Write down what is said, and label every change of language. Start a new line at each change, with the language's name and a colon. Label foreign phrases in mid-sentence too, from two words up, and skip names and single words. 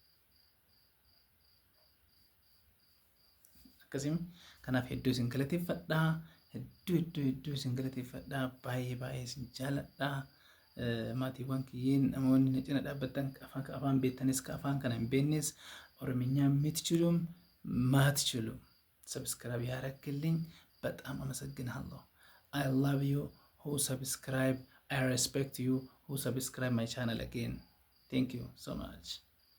Oromo: Akkasii kanaaf hedduu isin galateeffadhaa. Hedduu isin galateeffadhaa. Baay'ee isin jaaladhaa. Maatiiwwan kiyyeen namoonni na cina dhaabbattan afaan beektanis afaan kana hin beeknes
Amharic: ኦሮምኛ የምትችሉም ማትችሉም ሰብስክራይብ ያረክልኝ በጣም አመሰግናለሁ።
English: I love you who subscribe. I respect you who subscribe my channel again. Thank you so much.